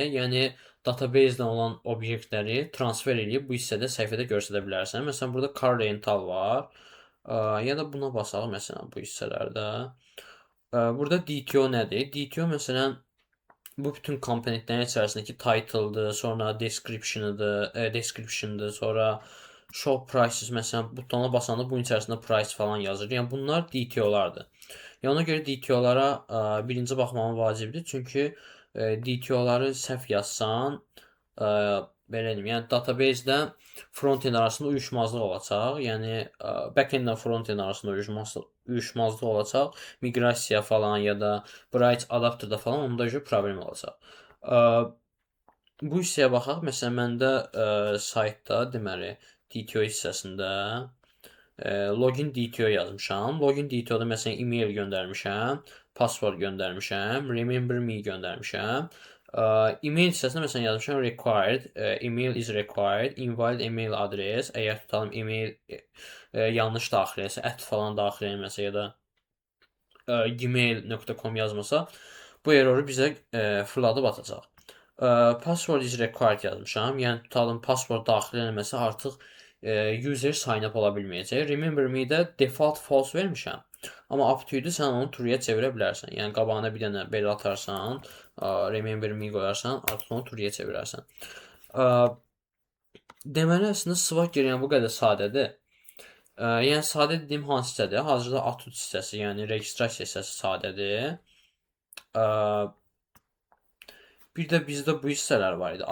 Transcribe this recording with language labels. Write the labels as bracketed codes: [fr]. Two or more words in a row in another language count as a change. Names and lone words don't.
[az] Yəni database-dən olan obyektləri transfer edib bu hissədə səhifədə göstərə bilərsən. Məsələn, burada [en] car rental [az] var. Ya da buna basaq məsələn bu hissələrdə. Burada DTO nədir? DTO məsələn bu bütün komponentlərin içərisindəki title'dır, sonra description'dır, sonra [en] show prices [az] məsələn butona basanda bunun içərisində price falan yazır. Yəni bunlar DTO-lardır. Yəni ona görə DTO-lara birinci baxmağın vacibdir. Çünki DTO-ları səhv yazsan, ə, belə deyim, yəni database-də front-end arasında uyuşmazlıq olacaq. Yəni back-end ilə front-end arasında uyuşmazlıq olacaq. Miqrasiya falan ya da Bright adapterda falan onda problem olacaq. Bu hissəyə baxaq. Məsələn, məndə saytda deməli DTO hissəsində [en] login DTO [az] yazmışam. [en] Login DTO-da [az] məsələn email göndərmişəm, password göndərmişəm, [en] remember me [az] göndərmişəm. Email hissəsində məsələn yazmışam required, [en] email is required, invalid email adres. [az] Əgər tutalım email yanlış daxil etsə, falan daxil etməsə ya da gmail.com yazmasa bu erroru bizə fırladıb atacaq. [en] Password is required [az] yazmışam. Yəni tutalım password daxil etməsə artıq user sign up ola bilməyəcək. [en] Remember me-də [az] default false vermişəm. Amma [en] up to-dur, [az] sən onu true-ya çevirə bilərsən. Yəni qabağına bir dənə belə atarsan, [en] remember me [az] qoyarsan, artıq onu true-ya çevirərsən. Deməli əslində Swagger yəni bu qədər sadədir. Yəni sadə dediyim hansı hissədir? Hazırda Atut hissəsi, yəni registrasiya hissəsi sadədir. Bir də bizdə bu hissələr var idi.